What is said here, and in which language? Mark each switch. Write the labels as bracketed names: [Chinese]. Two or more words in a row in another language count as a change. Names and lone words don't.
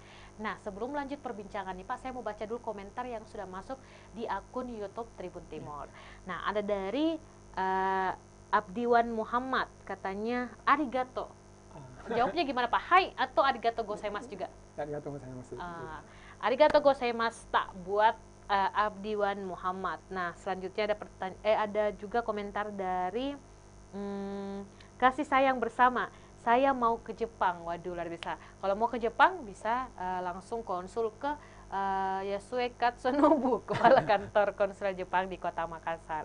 [Indonesian] Nah, sebelum lanjut perbincangan nih Pak, saya mau baca dulu komentar yang sudah masuk di akun YouTube Tribun Timur. Nah, ada dari Abdiwan Muhammad, katanya arigato. Jawabnya gimana Pak? Hai atau [Japanese] ありがとうございます [Indonesian] juga? [Japanese] ありがとうございます. ありがとうございます [Indonesian] tak buat Abdiwan Muhammad. Nah, selanjutnya ada juga komentar dari kasih sayang bersama. Saya mau ke Jepang. Waduh, luar biasa. Kalau mau ke Jepang bisa langsung konsul ke Yasue Katsunobu, Kepala Kantor Konsuler Jepang di Kota Makassar.